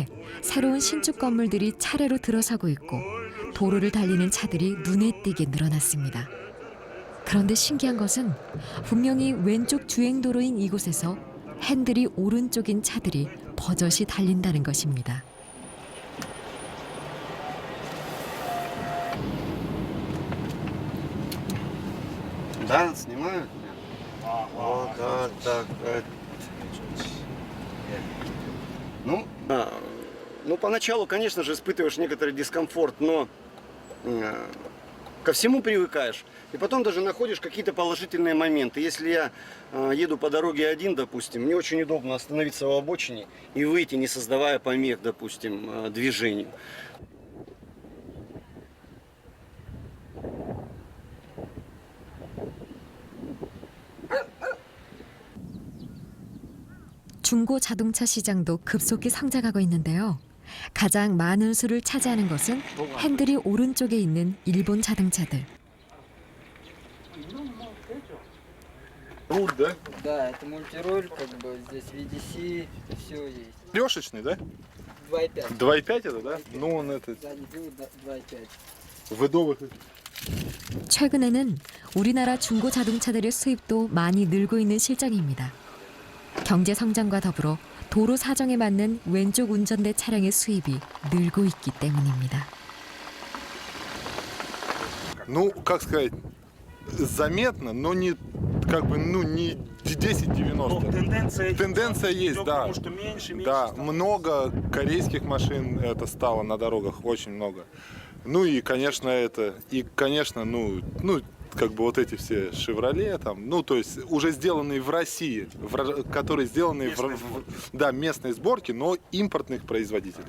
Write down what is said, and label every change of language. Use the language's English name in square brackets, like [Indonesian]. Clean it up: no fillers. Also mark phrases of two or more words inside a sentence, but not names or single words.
[Korean] 새로운 신축 건물들이 차례로 들어서고 있고 도로를 달리는 차들이 눈에 띄게 늘어났습니다. 그런데 신기한 것은 분명히 왼쪽 주행도로인 이곳에서 핸들이 오른쪽인 차들이 버젓이 달린다는 것입니다. [Russian] Да, снимают? Вот, так. Ну, поначалу, конечно же, испытываешь некоторый дискомфорт, но ко всему привыкаешь. И потом даже находишь какие-то положительные моменты. Если я еду по дороге один, допустим, мне очень удобно остановиться в обочине и выйти, не создавая помех, допустим, движению. [Korean] 중고 자동차 시장도 급속히 성장하고 있는데요. 가장 많은 수를 차지하는 것은 핸들이 오른쪽에 있는 일본 자동차들. [Russian] Руль, да? Да, это мультируль, как бы здесь VDC, все есть. Трешечный, да? 2.5. 2.5 это, да? Ну, он это... Задний привод 2.5. Выдовых... [Korean] 최근에는 우리나라 중고 자동차들의 수입도 많이 늘고 있는 실정입니다. 경제 성장과 더불어 도로 사정에 맞는 왼쪽 운전대 차량의 수입이 늘고 있기 때문입니다. [Russian] Ну, как сказать, заметно, но не, как бы, ну, не 10-90. Тенденция есть, да. Да, много корейских машин это стало на дорогах, очень много. Ну и, конечно, ну, как бы вот эти все «Шевроле», там, ну, то есть уже сделанные в России, которые сделаны да, местной сборки, но импортных производителей.